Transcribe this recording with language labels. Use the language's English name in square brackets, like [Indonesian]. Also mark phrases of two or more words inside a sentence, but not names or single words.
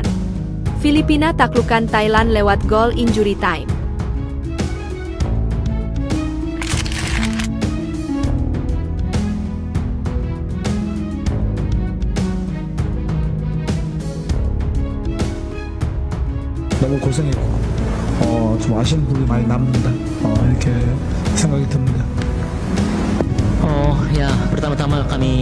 [Indonesian] Filipina taklukkan Thailand lewat gol [English] injury time. [Korean] 너무 고생했고 좀 아쉬운 부분이 많이 남는다 이렇게 생각이 듭니다. [Indonesian] Ya, pertama-tama kami